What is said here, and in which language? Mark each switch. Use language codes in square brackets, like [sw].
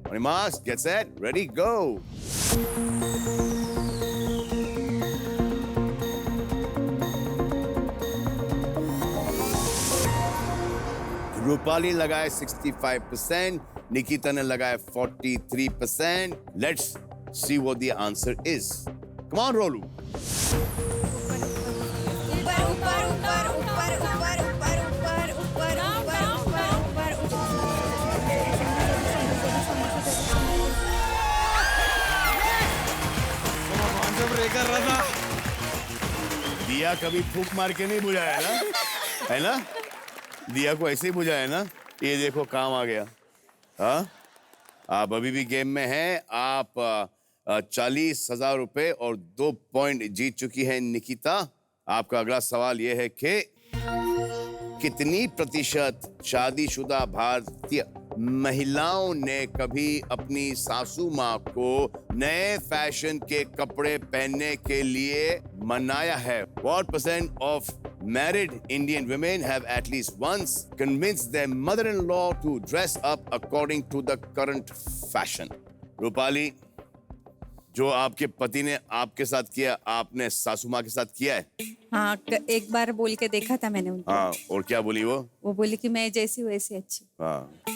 [en] Marks, get set, ready, go. [hi] रूपाली लगाए 65%, निकिता ने लगाए 43%. [en] Let's see what the answer is. Come on, Rolu. [hi] ऊपर ऊपर ऊपर ऊपर ऊपर ऊपर ऊपर ऊपर ऊपर ऊपर दिया कभी फूंक मार के नहीं बुझाया ना, है ना? दिया को ऐसे ही बुझाया ना. ये देखो काम आ गया. हाँ, आप अभी भी गेम में हैं. आप 40,000 रुपए और 2 पॉइंट जीत चुकी है निकिता. आपका अगला सवाल यह है कि कितनी प्रतिशत शादीशुदा भारतीय महिलाओं ने कभी अपनी सासू माँ को नए फैशन के कपड़े पहनने के लिए मनाया है? [en] What percent of married Indian women have at least once convinced their mother-in-law to dress up according to the current fashion? [hi] Rupali, जो आपके पति ने आपके साथ किया, आपने सासू माँ के साथ किया है? हाँ, एक बार बोल के देखा था मैंने उनको. हाँ, और क्या बोली वो? वो बोली कि मैं जैसी हूँ वैसी अच्छी. हाँ.